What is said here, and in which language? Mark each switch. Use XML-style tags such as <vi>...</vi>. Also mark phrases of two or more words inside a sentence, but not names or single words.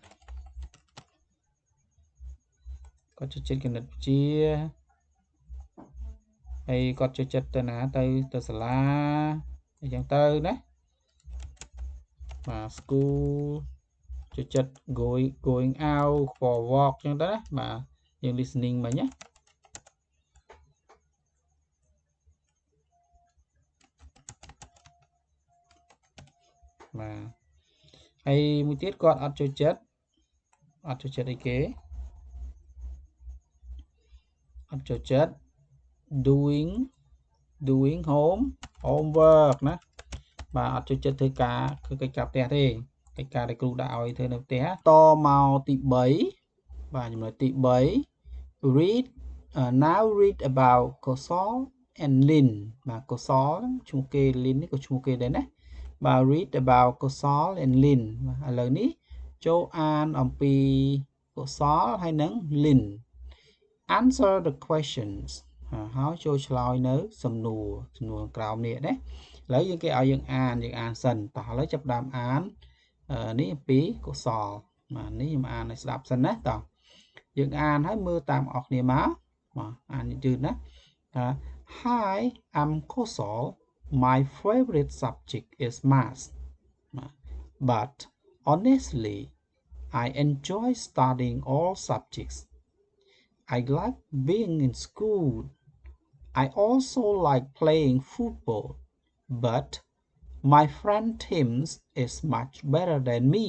<km>គាត់ចូលចិត្តគណិតវិទ្យាហើយគាត់ចូលចិត្តទៅណាទៅសាលាអញ្ចឹងទៅណាបាទ school ចូលចិត្ត</km> <en>going out for walk</en> <km>អញ្ចឹងទៅណាបាទយើង listening មិញណា បាទហើយមួយទៀតគាត់អត់ចូលចិត្តអីគេអត់ចូលចិត្ត</km> <en>doing homework</en> <km>ណាបាទអត់ចូលចិត្តធ្វើការគឺកិច្ចការផ្ទះទេកិច្ចការដែលគ្រូដាក់ឲ្យធ្វើនៅផ្ទះតមកទី3បាទចំណុចទី3</km> <en>read now read about Kosal and</en> <km>Lin បាទ Kosal ឈ្មោះគេ Lin នេះក៏ឈ្មោះគេដែរណាបាទ</km> <en>read about Kosal and Lin</en> <km>បាទឥឡូវនេះចូលអានអំពី Kosal ហើយនិង Lin</km> <en>answer the questions</en> <km>ហើយចូលឆ្លើយនៅសំណួរក្រោមនេះណាឥឡូ វគេឲ្យយើងអានសិនតោះឥឡូវចាប់ដើមអាននេះអំពីកុសលបាទនេះខ្ញុំអានឲ្យស្ដាប់សិនណាតោះយើងអានហើយមើលតាមអស់គ្នាមកអានយឺតណា</km> <en>Hi I'm Kosal my favorite subject is math but honestly I enjoy studying all subjects I like being in school. I also like playing football, but my friend Tim is much better than me.</en>